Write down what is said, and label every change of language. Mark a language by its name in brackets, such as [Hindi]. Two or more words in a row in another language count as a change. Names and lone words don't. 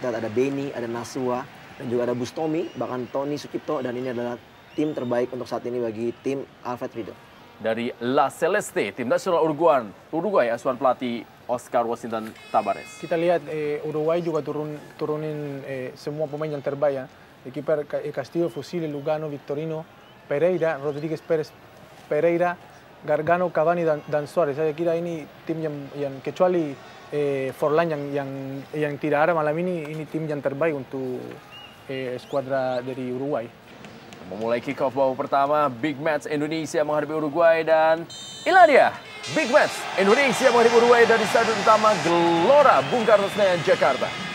[Indonesian] Kita lihat ada Beni, ada Nasua, dan juga ada Bustomi, bahkan Tony Sucipto, dan ini adalah tim terbaik untuk saat ini bagi tim Alfred Riedel. Dari La Celeste, tim nasional Uruguay asuhan pelatih Oscar Washington Tabares. Kita lihat Uruguay juga turunin semua pemain yang terbaik ya. Kiper Castillo, Fusile, Lugano, Victorino, Pereira, Rodríguez Pérez Pereira, Gargano, Cavani, dan Suarez. Saya kira ini tim yang kecuali Forlan yang tidak ada malam ini tim yang terbaik untuk skuadra dari Uruguay. Memulai [English] kick off [Indonesian] babak pertama, [English] big match [Indonesian] Indonesia menghadapi Uruguay, dan inilah dia [English] big match [Indonesian] Indonesia menghadapi Uruguay dari Stadion Utama Gelora Bung Karno, Senayan, Jakarta.